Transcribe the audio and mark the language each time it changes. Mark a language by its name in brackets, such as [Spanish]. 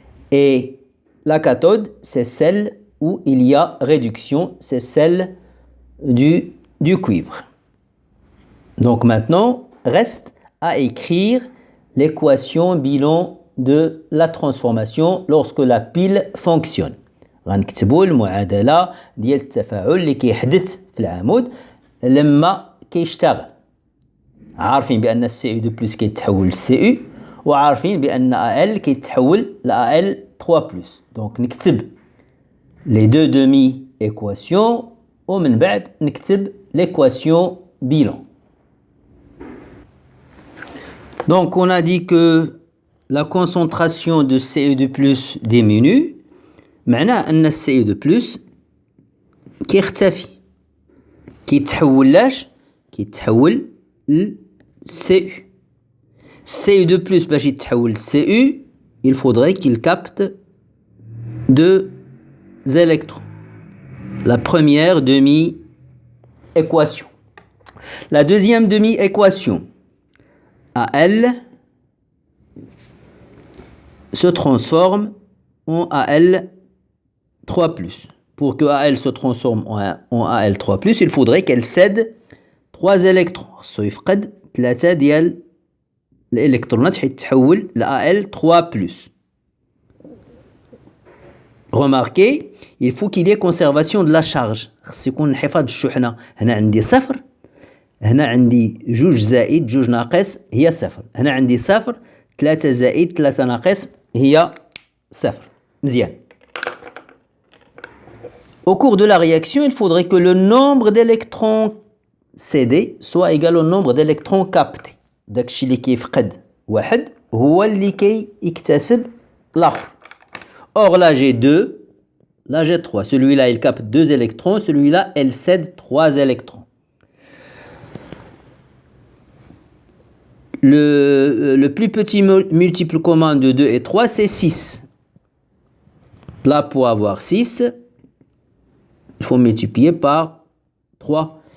[French] Et la cathode, c'est celle où il y a réduction, c'est celle du cuivre. Donc maintenant, reste à écrire l'équation bilan de la transformation lorsque la pile fonctionne. [Arabic] غنكتبوا المعادلة ديال التفاعل اللي كيحدث في العمود لما كيشتغل. عارفين بأن Cu2+ كيتحول ل Cu وعارفين بأن Al كيتحول ل Al3+. [French] Donc [Arabic] نكتب [French] les deux demi-équations [Arabic] ومن بعد نكتب [French] l'équation bilan. Donc on a dit que la concentration de Cu2+ diminue. [Arabic] معناه أن Cu2+ كيختفي. كيتحول لاش؟ كيتحول ل Cu. [French] Cu2+ [Arabic] باش يتحول ل [French] Cu, il faudrait qu'il capte deux électrons. La première demi-équation. La deuxième demi-équation. Al se transforme en Al3+. Pour que Al se transforme en Al3+, il faudrait qu'elle cède 3 électrons. [Arabic] خصو يفقد 3 ديال الإلكترونات حيت تحول ل Al3+. [French] Remarquez, il faut qu'il y ait conservation de la charge. [Arabic] خص يكون انحفاظ الشحنة. هنا عندي صفر. هنا عندي 2 زائد 2 ناقص هي صفر. هنا عندي صفر 3 زائد 3 ناقص هي صفر. مزيان. [French] Au cours de la réaction, il faudrait que le nombre d'électrons cédés soit égal au nombre d'électrons captés. [Arabic] داكشي اللي كيفقد واحد هو اللي كيكتسب الآخر. [French] Or là j'ai 2, là j'ai 3. Celui-là il capte 2 électrons, celui-là elle cède 3 électrons. Le plus petit multiple commun de 2 et 3 c'est 6. Là pour avoir 6, il faut multiplier par 3.